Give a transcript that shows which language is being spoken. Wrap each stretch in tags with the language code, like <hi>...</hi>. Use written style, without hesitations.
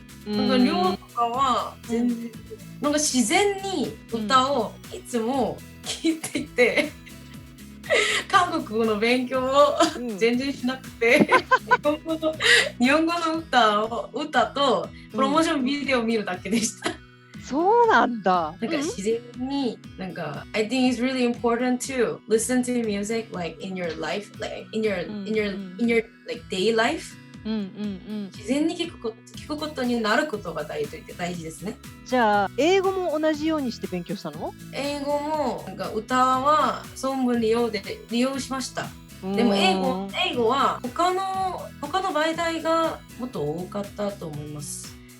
<ja>なんか量とかは全然、なんか自然に歌をいつも聴いていて、韓国語の勉強を全然しなくて、日本語の歌とプロモーションビデオを見るだけでした。そうなんだ。なんか自然に、なんか</ja> <en>I think it's really important to listen to music like in your life, like in your like day life.</en> <ja>自然に聞くことになることが大事ですね。じゃあ英語も同じようにして勉強したの？英語もなんか歌は存分利用しました。でも英語は他の媒体がもっと多かったと思います。</ja>